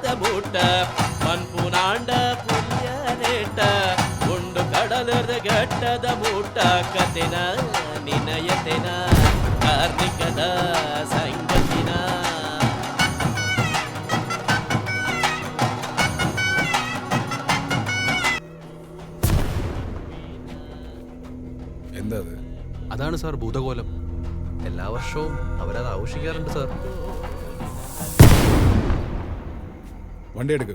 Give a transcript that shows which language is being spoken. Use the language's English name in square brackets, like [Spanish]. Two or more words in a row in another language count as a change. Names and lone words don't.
[Tulu] ಮೂಟ ಮನ್ಪುನಾಂಡ ಪುಲ್ಯನೇಟ ಉಂಡು ಕಡಲದ ಗಡ್ಡದ ಮೂಟ ಕತೆನ ನಿನಯತೆನ ಕಾರ್ಣಿಕದ ಸಂಗತಿನ [Malayalam] എന്താ അതാണ് സാർ ഭൂതകോലം. എല്ലാ വർഷവും അവരത് ആഘോഷിക്കാറുണ്ട് സാർ. വണ്ടി എടുക്കും.